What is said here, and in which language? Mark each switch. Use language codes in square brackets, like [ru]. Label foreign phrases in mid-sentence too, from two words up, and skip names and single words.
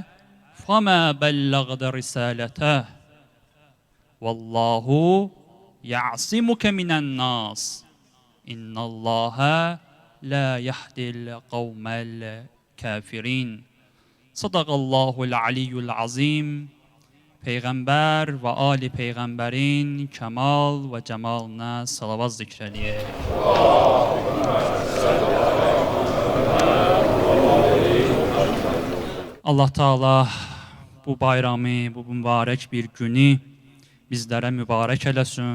[ar] فما بلغت رسالته والله يعصمك من الناس إن الله لا يهدي القوم الكافرين صدق الله العلي العظيم [az] Peyğəmbər və ali Peyğəmbərin kəmal və cəmalına salavat zikr eləyək. Allah Taala bu bayramı, bu mübarək bir günü bizlərə mübarək eləsin.